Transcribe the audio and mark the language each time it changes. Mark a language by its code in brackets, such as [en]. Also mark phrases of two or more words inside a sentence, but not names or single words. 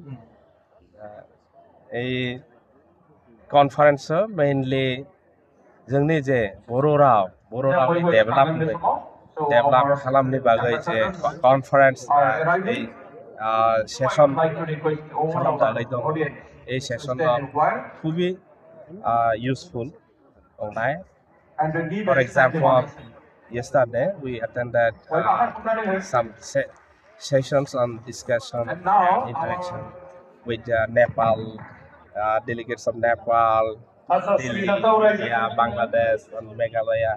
[brx] এই कनफारेन्सआव मेइनलि जोंनि जे बर' रावनि डेभेलप खालामनो बागै जे [en] conference session [brx] खालामनानै दं, এই सेसनाव খুবই useful. [en] For example, yesterday we attended some sessions on discussion and interaction with Nepal, delegates of Nepal, Delhi, India, Bangladesh, and Meghalaya.